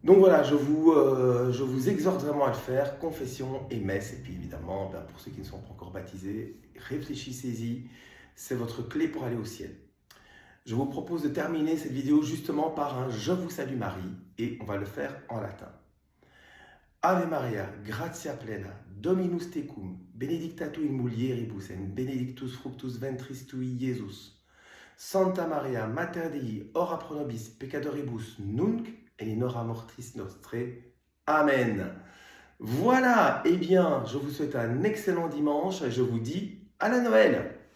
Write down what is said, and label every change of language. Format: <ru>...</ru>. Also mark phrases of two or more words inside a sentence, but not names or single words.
<fr>Donc voilà, je vous exhorte vraiment à le faire, confession et messe. Et puis évidemment, ben, pour ceux qui ne sont pas encore baptisés, réfléchissez-y, c'est votre clé pour aller au ciel. Je vous propose de terminer cette vidéo justement par un Je vous salue Marie, et on va le faire en latin.</fr> <la>Ave Maria, gratia plena, Dominus tecum, benedicta tu in mulieribus, et benedictus fructus ventris tui, Iesus. Santa Maria, Mater Dei, ora pro nobis peccatoribus nunc et in hora mortis nostrae. Amen.</la> <fr>Voilà, eh bien, je vous souhaite un excellent dimanche et je vous dis à la Noël.</fr>